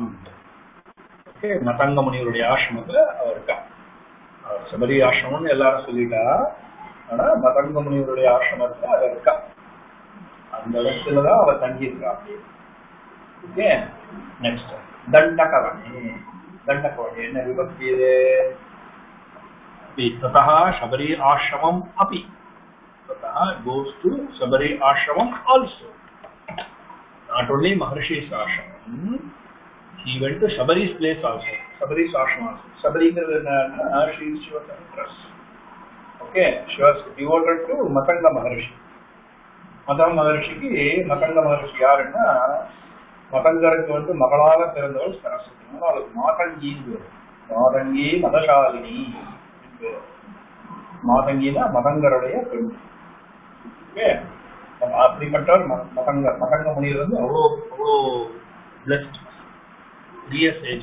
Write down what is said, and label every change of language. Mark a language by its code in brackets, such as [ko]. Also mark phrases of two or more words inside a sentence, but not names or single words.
[ta] Okay, Matanga Muniruடைய ஆசிரமத்துல அவர் இருக்கா. சபரி ஆசிரமம்னு எல்லாரும் சொல்லிட்டா, ஆனா மதங்க முனிவருடைய ஆசிரமத்துல அவர் இருக்கா. அந்த இடத்துலதான் அவர் தங்கி இருக்கா. ஓகே, நெக்ஸ்ட் தண்டகவனி. தண்டகவனி என்ன விபக்தி இது? [sa] ततः शबरी आश्रमम अपि. [en] ततः goes to Shabari ashramam also. Not only Maharshi's ashram, he went to Shabari's place also. Shabari's ashram also. Shabari she was an actress. Okay, she was devoted to Matanga Maharshi. [ta] Matanga Maharshiki, Matanga Maharshi யாருன்னா, மதங்கருக்கு வந்து மகளாக பிறந்தவள் சரஸ்வதி. அவளுக்கு மாதங்கி, மாதங்கி மதசாலினி. மாதங்கினா மதங்கருடைய பெண். அப்படிப்பட்டவர் மதங்க முனிவர் வந்து அவ்வளோ [en] blessed age.